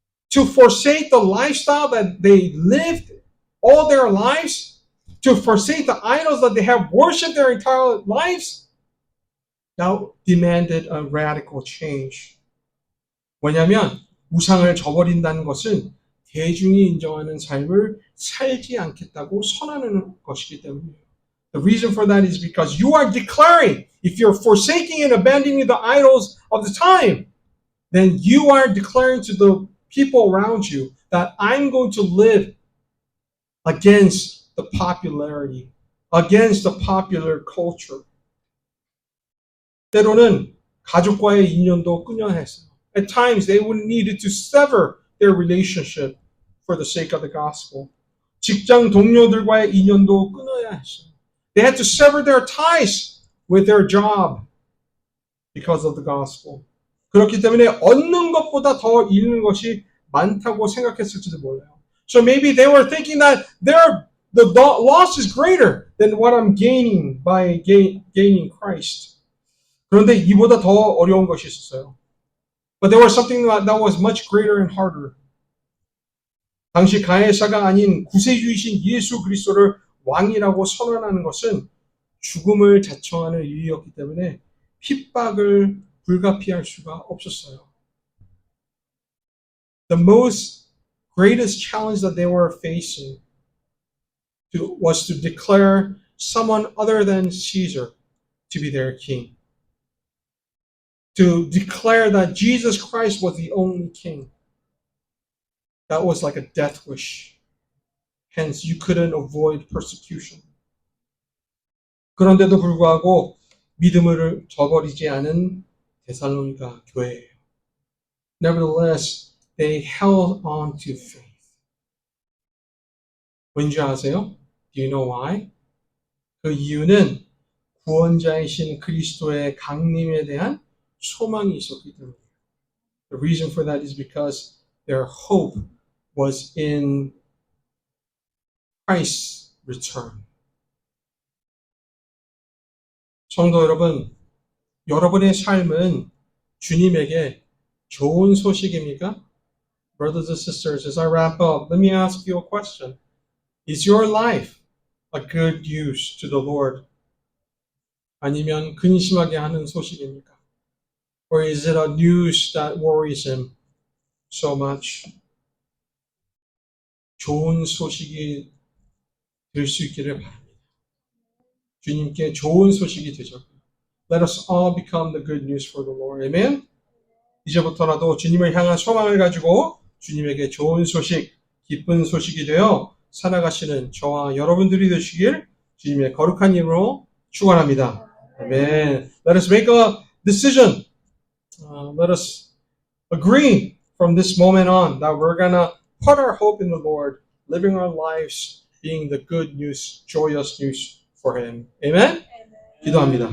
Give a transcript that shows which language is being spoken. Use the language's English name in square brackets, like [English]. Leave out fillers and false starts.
[English] To forsake the lifestyle that they lived all their lives, to forsake the idols that they have worshipped their entire lives, now demanded a radical change. [Korean] 왜냐하면 우상을 저버린다는 것은 대중이 인정하는 삶을 살지 않겠다고 선언하는 것이기 때문이에요. [English] The reason for that is because you are declaring, if you're forsaking and abandoning the idols of the time, then you are declaring to the people around you that I'm going to live against the popularity against the popular culture. [Korean] 때로는 가족과의 인연도 끊어야 했어요. [English] At times, they would need to sever their relationship for the sake of the gospel. [Korean] 직장 동료들과의 인연도 끊어야 했어요. [English] They had to sever their ties with their job because of the gospel. [Korean] 그렇기 때문에 얻는 것보다 더 잃는 것이 많다고 생각했을지도 몰라요. [English] So maybe they were thinking that the loss is greater than what I'm gaining by gaining Christ. [Korean] 그런데 이보다 더 어려운 것이 있었어요. [English] But there was something that was much greater and harder. [Korean] 당시 가해사가 아닌 구세주이신 예수 그리스도를 왕이라고 선언하는 것은 죽음을 자청하는 일이었기 때문에 핍박을 불가피할 수가 없었어요. [English] The most greatest challenge that they were facing was to declare someone other than Caesar to be their king. To declare that Jesus Christ was the only king. That was like a death wish. Hence, you couldn't avoid persecution. [Korean] 그런데도 불구하고 믿음을 저버리지 않은 데살로니가 교회예요. [English] Nevertheless, they held on to faith. [Korean] 왠지 아세요? [English] Do you know why? [Korean] 그 이유는 구원자이신 그리스도의 강림에 대한 소망이 있었기 때문이에요. [English] The reason for that is because their hope was in Christ's return. [Korean] 성도 여러분, 여러분의 삶은 주님에게 좋은 소식입니까? [English] Brothers and sisters, as I wrap up, let me ask you a question. Is your life a good news to the Lord? [Korean] 아니면 근심하게 하는 소식입니까? [English] Or is it a news that worries him so much? [Korean] 좋은 소식이 될 수 있기를 바랍니다. 주님께 좋은 소식이 되죠. [English] Let us all become the good news for the Lord. Amen? [Korean] 이제부터라도 주님을 향한 소망을 가지고 주님에게 좋은 소식, 기쁜 소식이 되어 살아가시는 저와 여러분들이 되시길 주님의 거룩한 이름으로 축원합니다. [English] Amen. Let us make a decision. Let us agree from this moment on that we're gonna put our hope in the Lord, living our lives being the good news, joyous news for Him. Amen? [Korean] 기도합니다.